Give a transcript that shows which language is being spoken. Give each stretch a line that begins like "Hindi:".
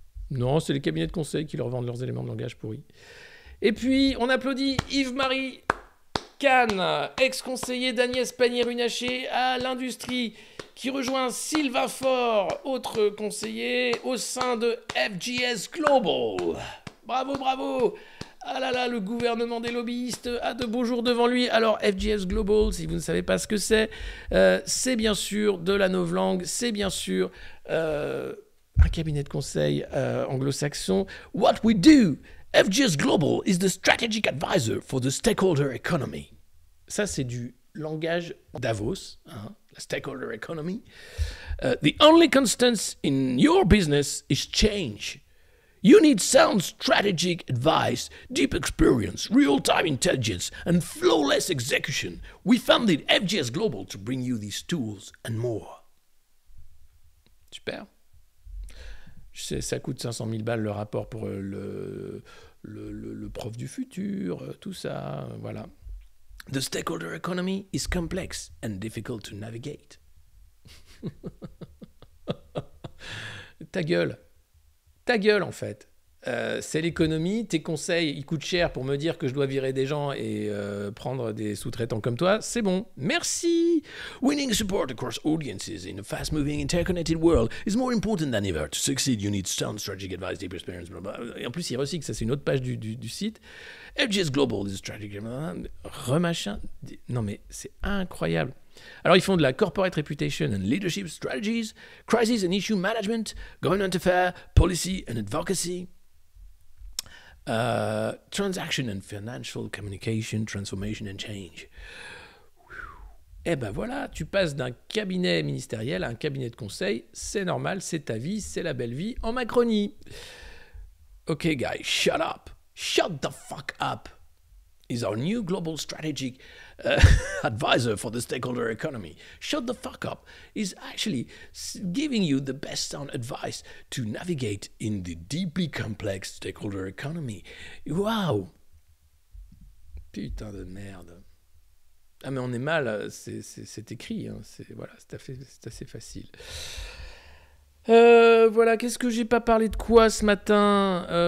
French: Non, c'est les cabinets de conseil qui leur vendent leurs éléments de langage pourris. Et puis, on applaudit Yves-Marie Kahn, ex-conseiller d'Agnès Pannier-Runacher à l'industrie, qui rejoint Sylvain Faure, autre conseiller, au sein de FGS Global. Bravo, bravo! Ah là là, le gouvernement des lobbyistes a de beaux jours devant lui. Alors, FGS Global, si vous ne savez pas ce que c'est bien sûr de la novlangue, c'est bien sûr un cabinet de conseil anglo-saxon.
English: What we do! FGS Global is the strategic advisor for the stakeholder economy.
French: Ça, c'est du langage Davos, hein, la stakeholder economy.
English: The only constance in your business is change. You need sound strategic advice, deep experience, real-time intelligence, and flawless execution. We founded FGS Global to bring you these tools and more.
French: Super. Ça coûte 500 000 balles le rapport pour le prof du futur, tout ça, voilà.
English: The stakeholder economy is complex and difficult to navigate.
French: Ta gueule en fait. C'est l'économie, tes conseils, ils coûtent cher pour me dire que je dois virer des gens et prendre des sous-traitants comme toi, c'est bon. Merci.
English: Winning support across audiences in a fast-moving, interconnected world is more important than ever. To succeed, you need sound strategic advice, deep experience, blah, blah.
French: Et en plus, il recycle, ça c'est une autre page du site.
English: FGS Global is strategic,
French: remachin. Non mais c'est incroyable. Alors, ils font de la
English: corporate reputation and leadership strategies, crisis and issue management, government affairs, policy and advocacy, transaction and financial communication, transformation and change.
French: Eh ben voilà, tu passes d'un cabinet ministériel à un cabinet de conseil, c'est normal, c'est ta vie, c'est la belle vie en Macronie.
English: Ok, guys, shut up. Shut the fuck up. Is our new global strategic advisor for the stakeholder economy. Shut the fuck up is actually giving you the best sound advice to navigate in the deeply complex stakeholder economy. Wow!
French: Putain de merde. Ah, mais on est mal, c'est écrit, hein. Voilà, c'est assez facile. Voilà, qu'est-ce que j'ai pas parlé de quoi ce matin?